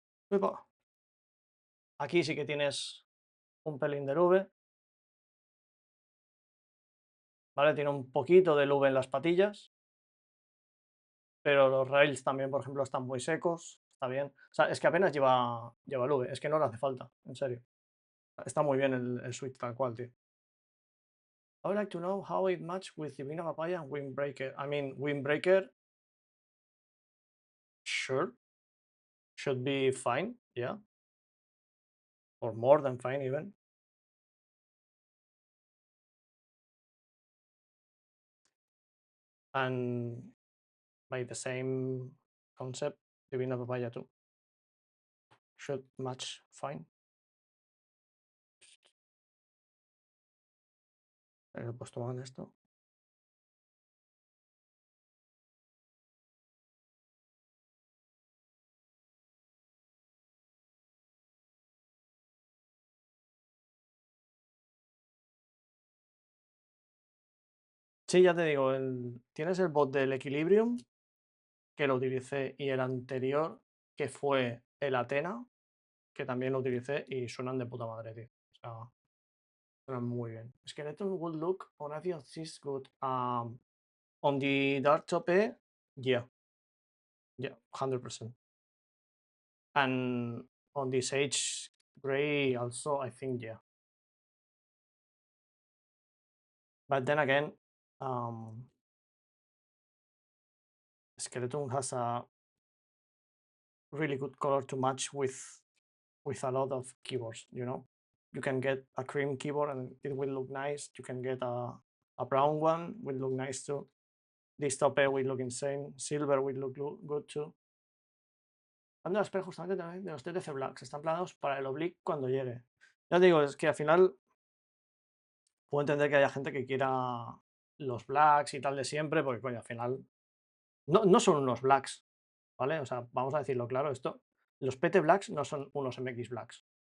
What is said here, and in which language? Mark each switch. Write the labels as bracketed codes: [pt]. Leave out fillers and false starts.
[es] Uipa. Aquí sí que tienes un pelín de lube, ¿vale? Tiene un poquito de lube en las patillas, pero los rails también, por ejemplo, están muy secos, está bien. O sea, es que apenas lleva lube, es que no le hace falta, en serio. Está muy bien el switch tal cual, tío. [en] I would like to know how it matches with Divina Papaya and Windbreaker. I mean, Windbreaker, sure, should be fine, yeah. Or more than fine even. And by the same concept, Divina Papaya too should match fine. [es] Pues toman esto. Sí, ya te digo, tienes el bot del Equilibrium, que lo utilicé, y el anterior, que fue el Athena, que también lo utilicé, y suenan de puta madre, tío. O sea, suenan muy bien. [en] Skeleton would look on a is good. On the dark tope, yeah. Yeah, 100%. And on the sage gray also, I think, yeah. But then again, Skeleton has a really good color to match with a lot of keyboards, you know. You can get a cream keyboard and it will look nice. You can get a brown one, will look nice too. This tope will look insane. Silver will look good too. [es] Ando a esperar justamente también de los TTC Blacks. Están planeados para el oblique cuando llegue. Ya te digo, es que al final puedo entender que haya gente que quiera los Blacks y tal de siempre, porque coño, al final no son unos Blacks, ¿vale? O sea, vamos a decirlo claro, los PT Blacks no son unos MX Blacks.